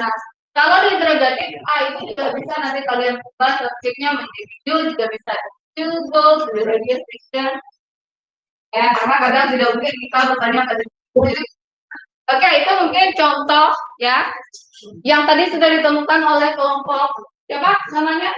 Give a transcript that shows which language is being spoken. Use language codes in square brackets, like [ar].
[id] Nah, kalau di interrogatif I itu juga bisa nanti kalian ubah subjeknya menjadi you juga bisa. [en] You go to the radio station. [id] Ya, karena kadang tidak mungkin kita bertanya pada Oke, itu mungkin contoh ya yang tadi sudah ditemukan oleh kelompok siapa namanya?